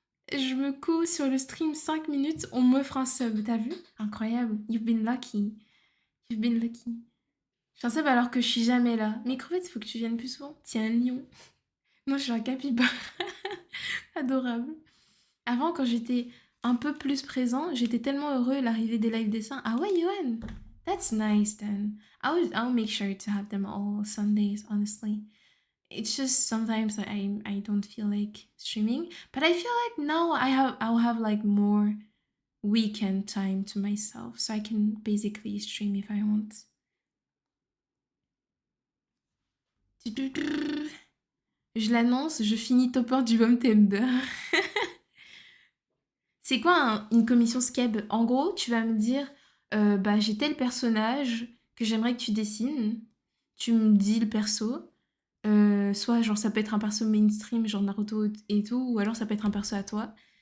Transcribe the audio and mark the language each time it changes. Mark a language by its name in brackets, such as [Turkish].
[French] Je me couds sur le stream 5 minutes, on m'offre un sub, t'as vu? Incroyable. [English] You've been lucky. You've been lucky. [French] Je suis un sub alors que je suis jamais là. Mais crevette, il faut que tu viennes plus souvent. Tiens, un lion. Non, je suis un capybare. Adorable. Avant, quand j'étais un peu plus présent, j'étais tellement heureux l'arrivée des live dessins. Ah ouais, Yoann? [English] That's nice then. I'll make sure to have them all Sundays, honestly. It's just sometimes I don't feel like streaming, but I feel like now I'll have like more weekend time to myself, so I can basically stream if I want. [French] Je l'annonce, je finis top 1 du Bomtember. C'est quoi une commission skeb? En gros, tu vas me dire, bah j'ai tel personnage que j'aimerais que tu dessines. Tu me dis le perso. Soit genre ça peut être un perso mainstream, genre Naruto et tout, ou alors ça peut être un perso à toi.